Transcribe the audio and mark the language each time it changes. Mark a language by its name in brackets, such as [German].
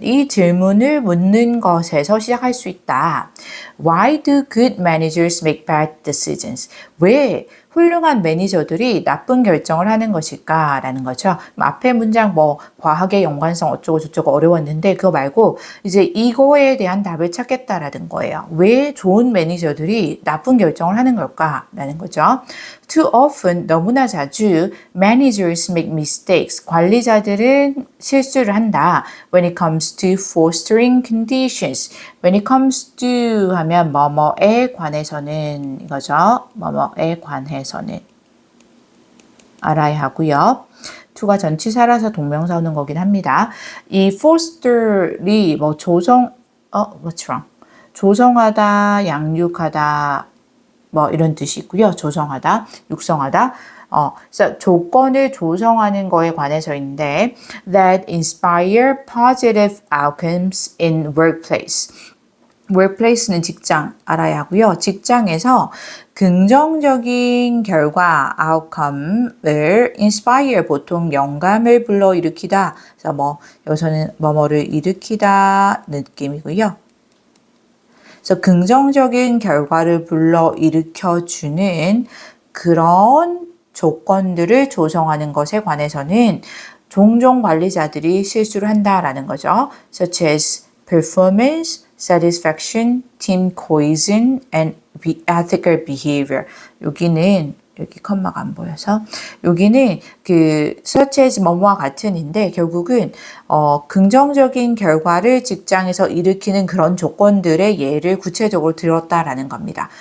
[Korean] 이 질문을 묻는 것에서 시작할 수 있다. [English] Why do good managers make bad decisions? [Korean] 왜 훌륭한 매니저들이 나쁜 결정을 하는 것일까? 라는 거죠. 앞에 문장 뭐 과학의 연관성 어쩌고 저쩌고 어려웠는데 그거 말고 이제 이거에 대한 답을 찾겠다라는 거예요. 왜 좋은 매니저들이 나쁜 결정을 하는 걸까? 라는 거죠. [English] Too often, [Korean] 너무나 자주 [English] managers make mistakes. [Korean] 관리자들은 실수를 한다. [English] When it comes to fostering conditions. When it comes to [Korean] 하면 뭐뭐에 관해서는 이거죠. 뭐뭐에 관해서는 알아야 하고요. to가 전치사라서 동명사 오는 거긴 합니다. 이 foster이 뭐 [English] what's wrong? [Korean] 조성하다, 양육하다 뭐 이런 뜻이 있고요. 조성하다, 육성하다. 그래서 조건을 조성하는 거에 관해서인데 [English] that inspire positive outcomes in workplace. [Korean] workplace는 직장 알아야 하고요. 직장에서 긍정적인 결과, outcome을 inspire 보통 영감을 불러일으키다. 그래서 뭐 여기서는 뭐뭐를 일으키다 느낌이고요. 그래서 긍정적인 결과를 불러일으켜주는 그런 조건들을 조성하는 것에 관해서는 종종 관리자들이 실수를 한다라는 거죠. [English] Such as performance, satisfaction, team cohesion, and ethical behavior. [Korean] 여기는 여기 컴마가 안 보여서 여기는 그 such as 뭐뭐와 같은인데 결국은 긍정적인 결과를 직장에서 일으키는 그런 조건들의 예를 구체적으로 들었다라는 겁니다.